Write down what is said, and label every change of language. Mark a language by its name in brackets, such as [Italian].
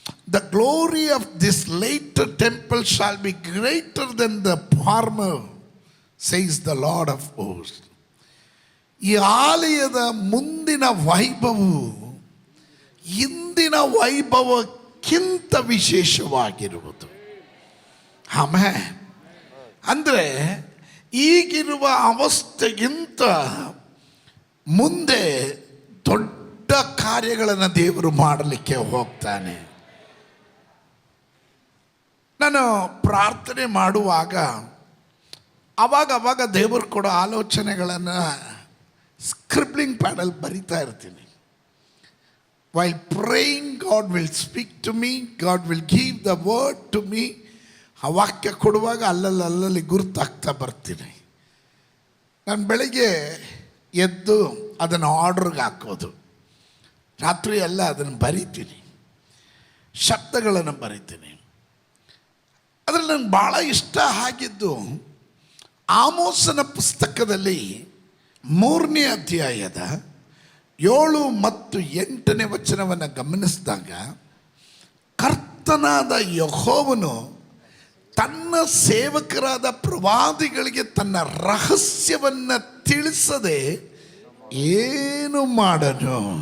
[English] The glory of this later temple shall be greater than the former, says the Lord of hosts. [Kannada] ಈ ಆಲಯದ ಮುಂದಿನ ವೈಭವವು ಇಂದಿನ ವೈಭವಕ್ಕಿಂತ ವಿಶೇಷವಾಗಿರುವುದು. Amen. ಅಂದರೆ ಈಗಿರುವ ಅವಸ್ಥೆಗಿಂತ ಮುಂದೆ ದೊಡ್ಡ ಕಾರ್ಯಗಳನ್ನು ದೇವರು ಮಾಡಲಿಕ್ಕೆ ಹೋಗ್ತಾನೆ. ನಾನು ಪ್ರಾರ್ಥನೆ ಮಾಡುವಾಗ ಅವಾಗ ದೇವರು ಕೊಡೋ ಆಲೋಚನೆಗಳನ್ನು ಸ್ಕ್ರಿಬ್ಲಿಂಗ್ ಪ್ಯಾಡಲ್ಲಿ ಬರಿತಾ ಇರ್ತೀನಿ. [English] While praying, God will speak to me, God will give the word to me. [Kannada] ಆ ವಾಕ್ಯ ಕೊಡುವಾಗ ಅಲ್ಲಲ್ಲಿ ಗುರುತಾಗ್ತಾ ಬರ್ತೀನಿ. ನಾನು ಬೆಳಿಗ್ಗೆ ಎದ್ದು ಅದನ್ನು ಆರ್ಡ್ರಿಗೆ ಹಾಕೋದು, ರಾತ್ರಿ ಎಲ್ಲ ಅದನ್ನು ಬರಿತೀನಿ, ಶಬ್ದಗಳನ್ನು ಬರಿತೀನಿ. ಅದರಲ್ಲಿ ನನಗೆ ಭಾಳ ಇಷ್ಟ ಆಗಿದ್ದು ಆಮೋಸನ ಪುಸ್ತಕದಲ್ಲಿ 3ನೇ ಅಧ್ಯಾಯದ 7 ಮತ್ತು 8ನೇ ವಚನವನ್ನು ಗಮನಿಸಿದಾಗ, ಕರ್ತನಾದ ಯೆಹೋವನು ತನ್ನ ಸೇವಕರಾದ ಪ್ರವಾದಿಗಳಿಗೆ ತನ್ನ ರಹಸ್ಯವನ್ನು ತಿಳಿಸದೆ ಏನು ಮಾಡನು.